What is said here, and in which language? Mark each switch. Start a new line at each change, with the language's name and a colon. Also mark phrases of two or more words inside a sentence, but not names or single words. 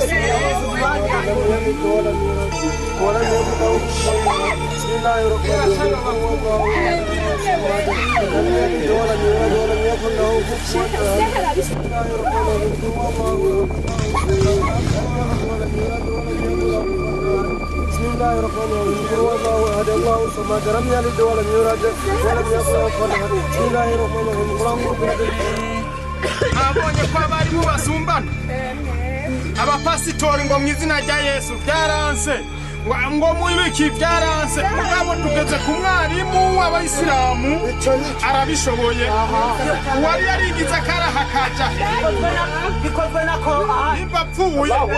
Arabic: ولم يكن له بسم الله الرحمن الرحيم لم يلد ولم يولد ولم يكن له كفوا أحد بسم الله الرحمن الرحيم بسم الله الرحمن الرحيم قل هو الله أحد الله الصمد لم يلد ولم يولد ولم يكن له كفوا أحد بسم الله الرحمن الرحيم قل أعوذ برب
Kinyarwanda: abonye ko abarimu basumbana abapasitori ngo mu izina rya Yesu byaranse ngo mwibiki byaranse mugabo tugeze ku mwarimu w'abayisilamu arabishoboye wari yarigize akaraha kaja bikozwe na Qur'an impapfuye